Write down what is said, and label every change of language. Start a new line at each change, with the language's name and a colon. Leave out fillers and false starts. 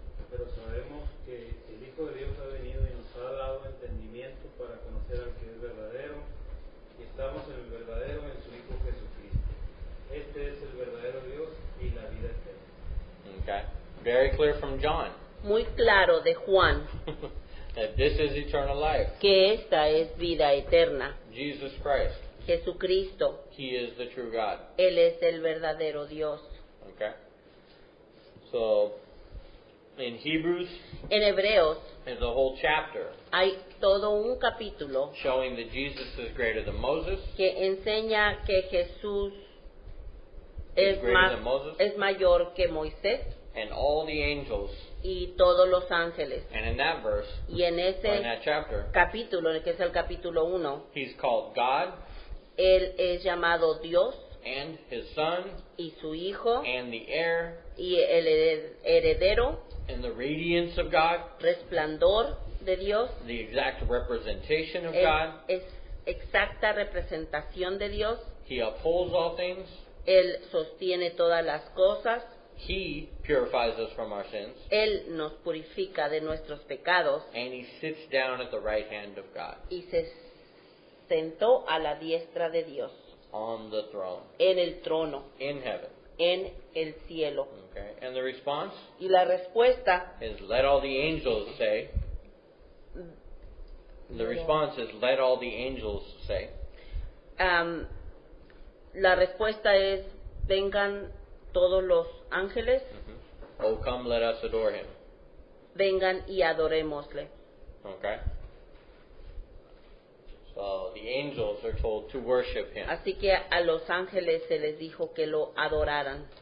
Spanish: Pero sabemos que el Hijo de Dios ha venido y nos ha dado entendimiento para conocer al que es verdadero, y estamos en el verdadero, en su Hijo Jesucristo. Este es el verdadero Dios y la vida eterna.
English: Okay. Very clear from John
Spanish: Muy claro de Juan
English: that this is eternal life.
Spanish: que esta es vida eterna.
English: Jesus Christ.
Spanish: Jesucristo,
English: He is the true God.
Spanish: Él es el verdadero Dios.
English: Okay. So, in Hebrews,
Spanish: En Hebreos
English: there's a whole chapter
Spanish: hay todo un capítulo
English: showing that Jesus is greater than Moses,
Spanish: que enseña que Jesús
English: is greater than Moses,
Spanish: es mayor que Moisés
English: and all the angels.
Spanish: y todos los ángeles.
English: And in that verse,
Spanish: Y en
English: or in
Spanish: ese
English: that chapter,
Spanish: capítulo, que es el capítulo 1,
English: he's called God
Spanish: Él es llamado Dios
English: and His Son
Spanish: y su Hijo
English: and the heir
Spanish: y el heredero,
English: and the radiance of God,
Spanish: resplandor de Dios.
English: the exact representation of
Spanish: Él
English: God.
Spanish: es exacta representación de Dios.
English: He upholds all things.
Spanish: Él sostiene todas las cosas.
English: He purifies us from our sins.
Spanish: Él nos purifica de nuestros pecados
English: And He sits down at the right hand of God
Spanish: y se sentó a la diestra de Dios
English: on the throne
Spanish: en el trono,
English: in heaven.
Spanish: en el cielo.
English: Okay. And the response
Spanish: Y la respuesta,
English: is, let all the angels say. The response is, let all the angels say.
Spanish: la respuesta es, vengan todos los ángeles,
English: Oh, come, let us adore Him.
Spanish: vengan y adorémosle.
English: Okay? So the angels are told to worship Him.
Spanish: Así que a los ángeles se les dijo que lo adoraran.